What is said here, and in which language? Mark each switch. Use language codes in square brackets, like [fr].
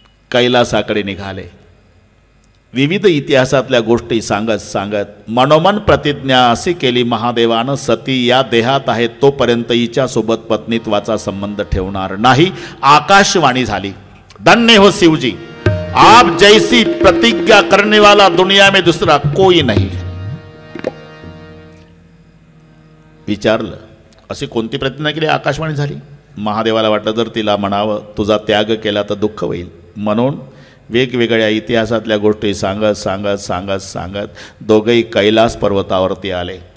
[mr] कैलासाकडे निघाले. विविध इतिहासातल्या गोष्टी सांगत सांगत मनोमन प्रतिज्ञा अशी केली महादेवानं, सती या देहात आहे तोपर्यंत हिच्यासोबत पत्नीत्वाचा संबंध ठेवणार नाही. आकाशवाणी झाली, [hi] धन्य हो शिवजी, आप जैसी प्रतिज्ञा करने वाला दुनिया में दूसरा कोई नहीं. [mr] विचारलं अशी कोणती प्रतिज्ञा केली? आकाशवाणी झाली. महादेवाला वाटलं जर तिला म्हणावं तुझा त्याग केला तर दुःख होईल, म्हणून वेगवेगळ्या इतिहासातल्या गोष्टी सांगत सांगत सांगत सांगत दोघंही कैलास पर्वतावरती आले.